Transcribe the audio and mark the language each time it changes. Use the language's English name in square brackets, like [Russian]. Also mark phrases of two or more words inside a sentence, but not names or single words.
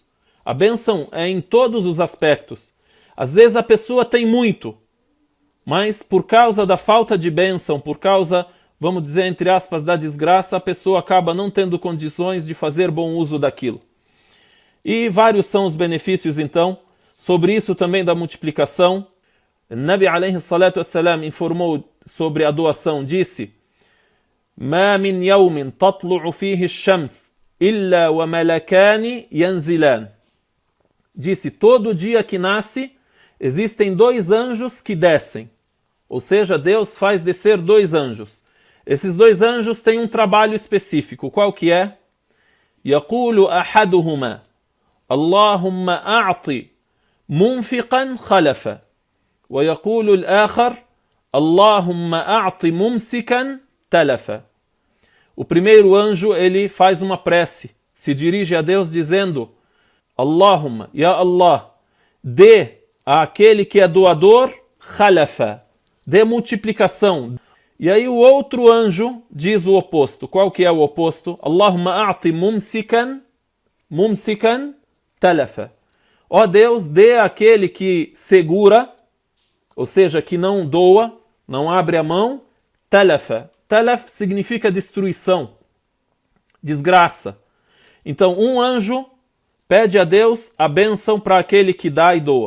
[Portuguese] A bênção é em todos os aspectos. Às vezes a pessoa tem muito, mas por causa da falta de bênção, por causa, vamos dizer, entre aspas, da desgraça, a pessoa acaba não tendo condições de fazer bom uso daquilo. E vários são os benefícios, então. Sobre isso também da multiplicação, [Arabic] النبي عليه الصلاة والسلام [Portuguese] informou sobre a doação, disse: [Arabic] "ما من يوم تطلع فيه الشمس إلا وملكان ينزلان." [Portuguese] Disse, todo dia que nasce, existem 2 anjos que descem. Ou seja, Deus faz descer 2 anjos. Esses 2 anjos têm um trabalho específico. Qual que é? [Arabic] يقول أحدهما اللهم أعط منفقا خلفا ويقول الآخر اللهم أعط ممسكا تلفا. [Portuguese] O primeiro anjo, ele faz uma prece, se dirige a Deus dizendo: [Arabic] اللهم، يا الله, [Portuguese] dê àquele que é doador khalafa, dê multiplicação. E aí o outro anjo diz o oposto. Qual que é o oposto? [Arabic] اللهم أعط ممسكا تلفا. [Portuguese] Ó Deus, dê àquele que segura, ou seja, que não doa, não abre a mão, talafa. Talaf significa destruição, desgraça. Então um anjo pede a Deus a bênção para aquele que dá e doa.